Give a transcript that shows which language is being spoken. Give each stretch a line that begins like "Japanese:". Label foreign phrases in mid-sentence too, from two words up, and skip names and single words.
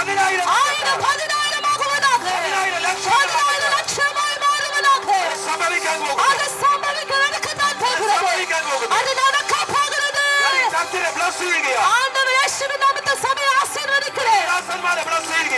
Tamil: 10,000 ஆயிரம் 10,000 ஆகுவதாக 10,000 லட்சம் 10,000 லட்சமாய் மாறுவதாக
Malayalam: സംഭവിക്കാൻ പോകുന്നു
Tamil: அது சம்பவிக்க நடக்கத்தான் போகிறது
Malayalam: സംഭവിക്കാൻ പോകുന്നു
Tamil: அது நடக்க போகிறது
Malayalam: കർത്താവിനെ bless ചെയ്യുകയാ
Tamil: ஆண்டவர் இயேசுவின் நாமத்தில் சபையை ஆசீர்வதிக்கிறேன்
Malayalam: ദാസന്മാരെ bless